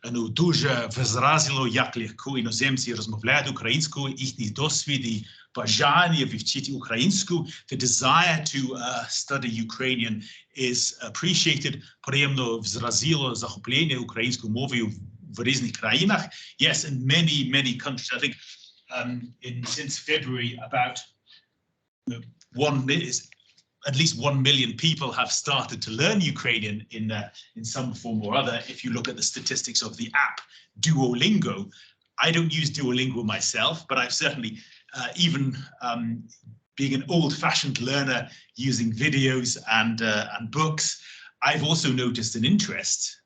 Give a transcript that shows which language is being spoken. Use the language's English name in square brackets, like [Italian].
[Ukrainian] Дуже вразило, як легко іноземці розмовляють українською, їхній досвід і бажання вивчити українську. [English] The desire to study Ukrainian is appreciated. [Ukrainian] Приємно вразило захоплення українською мовою в різних країнах. [English] Yes, in many countries. I think since February, about at least 1 million people have started to learn Ukrainian in some form or other. If you look at the statistics of the app Duolingo, I don't use Duolingo myself, but I've certainly, even being an old-fashioned learner using videos and books, I've also noticed an interest.